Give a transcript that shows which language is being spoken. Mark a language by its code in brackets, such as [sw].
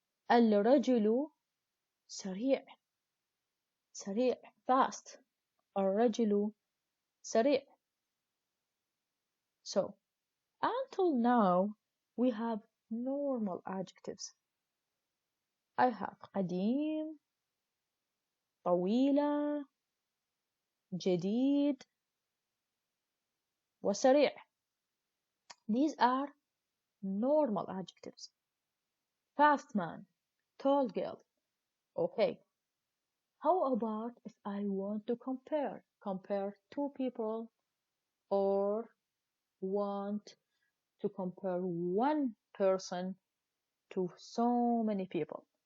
[ar] الرجل سريع. سريع fast. الرجل سريع. [en] So until now we have normal adjectives. I have [ar] قديم, طويلة, جديد, وسريع. [en] These are normal adjectives. Fast man, tall girl. Okay. How about if I want to compare two people or want to compare one person to so many people?